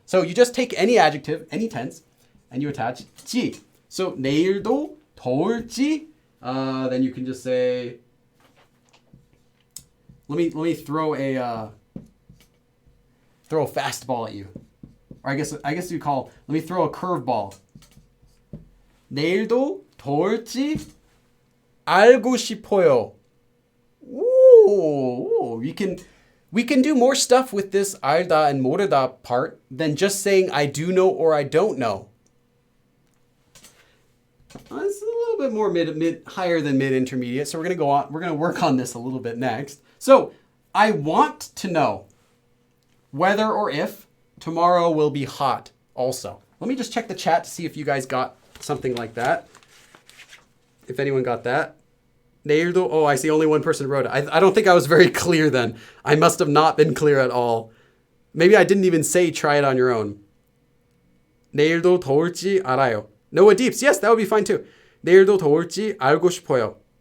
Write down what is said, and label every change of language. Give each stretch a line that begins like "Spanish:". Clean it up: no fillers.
English: So you just take any adjective, any tense, and you attach 지.
Korean: So 내일도 더울지.
English: Then you can just say, let me throw a fastball at you. Or I guess you call, let me throw a curveball.
Korean: 내일도 더울지 알고 싶어요.
English: Ooh, we can do more stuff with this 알다 and 모르다 part than just saying I do know or I don't know. It's a little bit more higher than mid-intermediate, so we're going to go on. We're going to work on this a little bit next. So, I want to know whether or if tomorrow will be hot also. Let me just check the chat to see if you guys got something like that. If anyone got that.
Korean: 내일도,
English: oh, I see only one person wrote it. I don't think I was very clear then. I must have not been clear at all. Maybe I didn't even say try it on your own.
Korean: 내일도 더울지 알아요.
English: Noah Deeps, yes, that would be fine too.
Korean: 내일도 더울지 알고 싶어요.